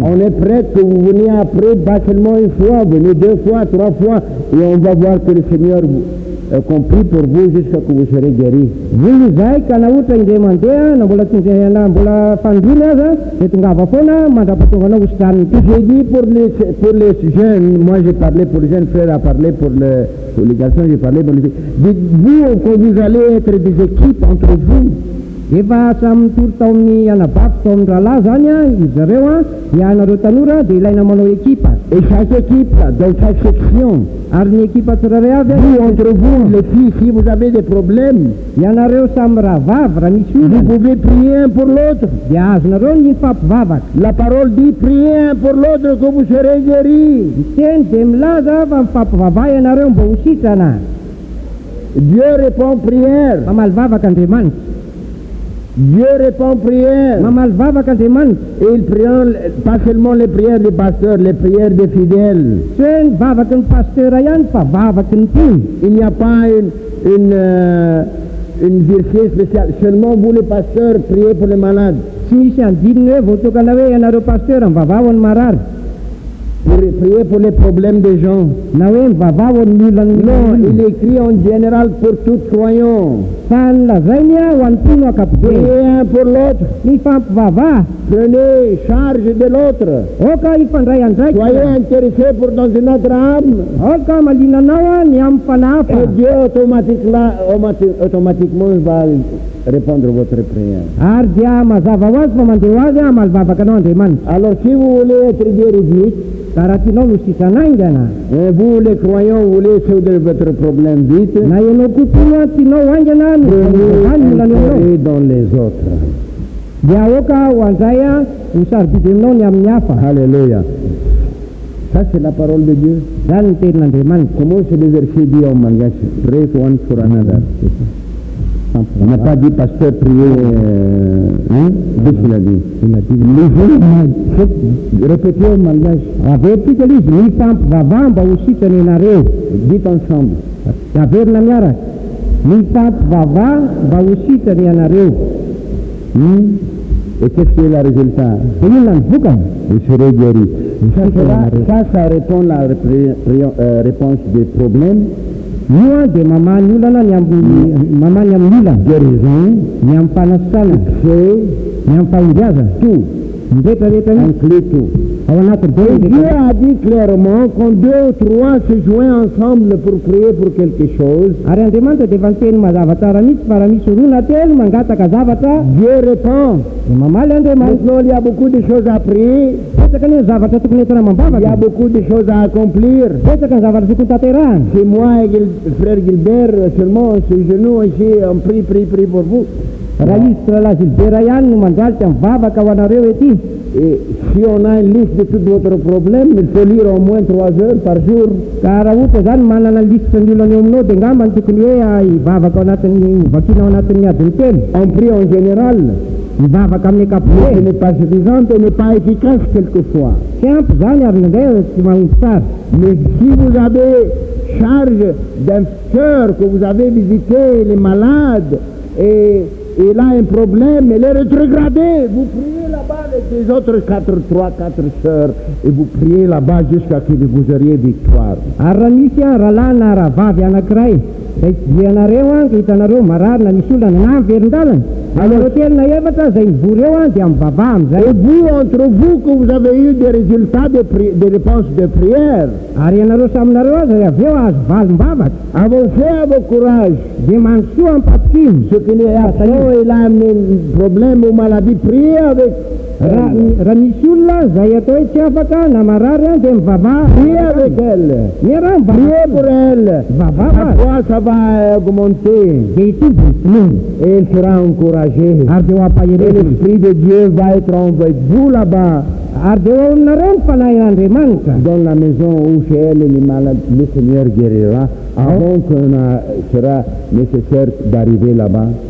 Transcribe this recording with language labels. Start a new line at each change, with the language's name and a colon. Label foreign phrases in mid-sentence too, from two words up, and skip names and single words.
French: On est prêt que vous venez après, pas seulement une fois, venez 2 fois, 3 fois, et on va voir que le Seigneur compris pour vous jusqu'à que vous serez guéris.
Malagasy: Voy izay ka na ohatra indray mandeha na mbola tsinjehana mbola fandriny aza dia tongava foana mandrapatonga anao hositraniny.
French: J'ai dit pour les jeunes, moi j'ai parlé pour les jeunes frères, a parlé pour les garçons, j'ai parlé pour les filles. Dites-vous que vous allez être des équipes entre vous.
Malagasy: Efa samy mitory tao amin'ny anabavy tao amin'ny rahalahy zany a izy zareo a dia anareo tanora dia ilaina manao ekipa.
French: Et chaque équipe, dans chaque section,
Malagasy: Ary ny ekipa tsirairay avy
French: vous entre vous, les filles, si vous avez des problèmes,
Malagasy: ianareo samy raha vavy raha misy
French: vous
Malagasy: olana
French: pouvez prier un pour l'autre.
Malagasy: dia azonareo ny mifampivavaka.
French: La parole dit priez un pour l'autre que vous serez guéris.
Malagasy: Miteny dia milaza fa mifampivavaha ianareo mba ho sitrana.
French: Dieu répond prière.
Malagasy: Mamaly vavaka Andriamanitra.
French: Dieu répond prière.
Malagasy: Mamaly vavaka Andriamanitra.
French: Et il prie pas seulement les prières des pasteurs, les prières des fidèles.
Malagasy: Tsy hoe ny vavaky ny pastera ihany fa vavaky ny mpino.
French: Il n'y a pas une verset spéciale. Seulement vous les pasteurs, priez pour les malades.
Malagasy: Tsy misy andininy hoe voatokana hoe ianareo pastera mivavaha ho an'ny marary
French: Priez pour les problèmes des gens.
Malagasy: na hoe mivavaha ho an'ny olona
French: Non, il écrit en général pour tout croyant.
Malagasy: fa nilazainy a ho an'ny mpino ankapobeny.
French: Priez un pour l'autre.
Malagasy: Mifampivavaha
French: Prenez charge de l'autre.
Malagasy: oka hifandray andraiky.
French: Soyez intéressés pour dans une autre âme.
Malagasy: oka malinanao a ny amin'ny fanahafa.
French: Et Dieu automatiquement va répondre à votre prière.
Malagasy: Ary dia mazava ho azy fa mandeha ho azy a malivavaka anao Andriamanitra.
French: Alors si vous voulez être guéri,
Malagasy: Ka raha tianao no sitranaingana
French: vous les croyants, vous voulez résoudre votre problème vite,
Malagasy: na ianao kokoa tianao haingana no
French: prenez
Malagasy: olana anao
French: intérêt dans les autres.
Malagasy: dia oka ho andray a ho sarobidy aminao ny amin'ny hafa.
French: Alléluia. Ça c'est la parole de Dieu.
Malagasy: Zany ny tenin'Andriamanitra.
French: Comment c'est le verset dit en malgache?
English: Pray one for another.
French: On n'a pas dit pasteur prier, qu'est-ce qu'il a dit? Répétez en malgache.
Malagasy: Avetika izy mifampivavaha mba ho sitrana ianareo.
French: Dites ensemble.
Malagasy: Averina miaraka. Mifampivavaha mba ho sitrana ianareo.
French: Et qu'est-ce qui est le résultat?
Malagasy: Dia inona ny vokany?
French: Vous serez guéris. Ça répond à la réponse des problèmes.
Malagasy: Io a dia mamany olana mamany amin'ny olana.
French: Guérison,
Malagasy: Ny amin'ny fanasana.
French: c'est
Malagasy: Ny amin'ny fahombiazana.
French: tout.
Malagasy: Ny rehetrarehetra ny
French: Inclut tout.
Malagasy: ao anaty
French: Et Dieu deo. a dit clairement quand 2 ou 3 se joignent ensemble pour prier pour quelque chose,
Malagasy: Ary Andriamanitra dia efa niteny mazava tsara mihitsy fa raha misy roa na telo mangataka zavatra
French: Dieu répond.
Malagasy: dia mamaly Andriamanitra.
French: Maintenant, il y a beaucoup de choses à prier,
Malagasy: Betsaka ny zavatra tokony entana
French: il y a
Malagasy: mambavaka.
French: beaucoup de choses à accomplir.
Malagasy: Betsaka ny zavatra tokony tanterahana.
French: C'est moi et frère Gilbert seulement, on se genoux ici, on prie pour vous.
Malagasy: Raha izy Tralahy Gilbert ihany no mandralika mivavaka ho anareo ety.
French: Et si on a une liste de tous votre problèmes, il faut lire au moins 3 heures par jour.
Malagasy: Ka raha ohatra zany manana lisitra ny olana eo aminao dia ngambany tokony hoe hivavaka ao anatin'ny vakina ao anatin'ny adiny telo.
French: On prie en général,
Malagasy: Mivavaka amin'ny
French: mais ce
Malagasy: ankapobeny.
French: n'est pas suffisant et n'est pas efficace quelquefois.
Malagasy: Tsy ampy zany ary indray tsy mahomby tsara.
French: Mais si vous avez charge d'un cœur que vous avez visité, il est malade, et il a un problème, il est rétrogradé. Vous priez là-bas avec les autres 4 sœurs, et vous priez là-bas jusqu'à ce que vous auriez victoire.
Malagasy: Raha misy raha lahy na raha vavy anankiray zay ianareo a hitanareo mararina misy olona na verin-dalana aleo telina efatra zay mivory eo a dia mivavaha amizay.
French: Et vous, entre vous, que vous avez eu des résultats de réponses de prière,
Malagasy: Ary ianareo saminareo a zay avy eo azo valim-bavaka
French: avancez avec courage.
Malagasy: dia mandrosoa ampapikiny.
French: Ce qui est à fond, il a un problème ou maladie, priez avec.
Malagasy: Raha misy olona zay atao hoe tsy afaka na marary a dia mivavaha.
French: Priez avec elle.
Malagasy: Miaraha
French: Priez pour elle.
Malagasy: mivavaha
French: Parfois, ça va augmenter.
Malagasy: dia itovy
French: Et elle sera encouragée.
Malagasy: ary dia ho
French: Et
Malagasy: ampaherety
French: l'Esprit de Dieu va être avec vous là-bas,
Malagasy: ary dia eo aminareo ny fanahin'Andriamanitra
French: dans la maison où chez elle les malades, le Seigneur guérira, avant qu'il sera nécessaire d'arriver là-bas.